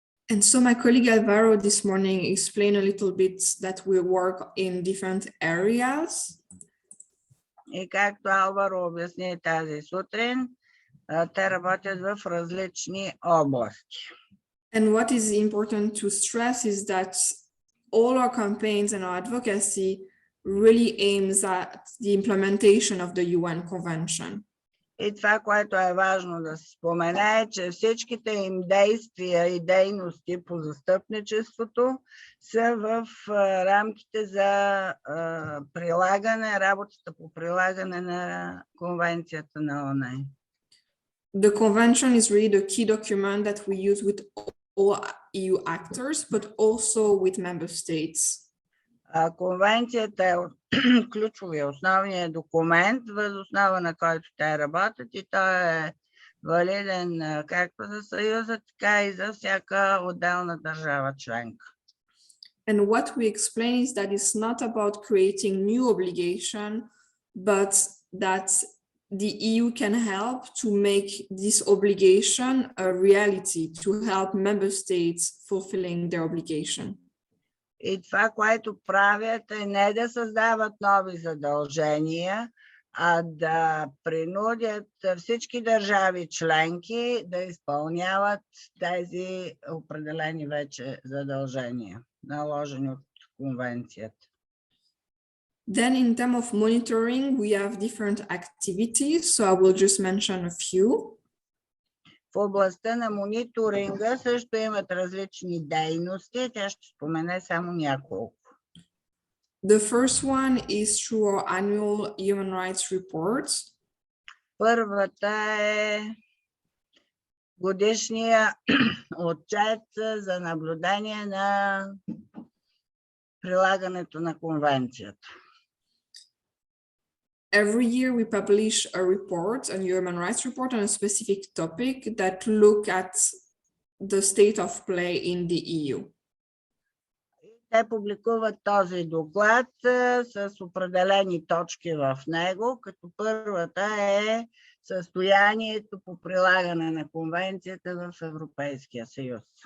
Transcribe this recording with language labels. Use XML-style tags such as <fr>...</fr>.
<en>And so my colleague Alvaro this morning explained a little bit that we work in different areas.</en> <bg>И както Алваро обясни тази сутрин, те работят в различни области.</bg> <en>And what is important to stress is that all our campaigns and our advocacy really aims at the implementation of the UN Convention.</en> <bg>И това, което е важно да се спомене, е, че всичките им действия и дейности по застъпничеството са в рамките за прилагане, работата по прилагане на Конвенцията на ООН.</bg> <en>The convention is really the key document that we use with all EU actors, but also with member states.</en> <bg>Конвенцията е ключовия, основният документ, въз основа на който те работят и той е валиден както за Съюза, така и за всяка отделна държава членка.</bg> <en>And what we explain is that it's not about creating new obligation, but that the EU can help to make this obligation a reality, to help member states fulfilling their obligation.</en> <bg>И това, което правят, е не да създават нови задължения, а да принудят всички държави членки да изпълняват тези определени вече задължения, наложени от конвенцията.</bg> <en>Then in terms of monitoring, we have different activities, so I will just mention a few.</en> <bg>В областта на мониторинга също имат различни дейности. Тя ще спомене само няколко.</bg> <en>The first one is through our annual human rights reports.</en> <bg>Първата е годишния отчет за наблюдение на прилагането на конвенцията.</bg> <en>Every year we publish a report, a human rights report on a specific topic that look at the state of play in the EU.</en> <bg>Те публикуват този доклад с определени точки в него, като първата е състоянието по прилагане на конвенцията в Европейския съюз.</bg>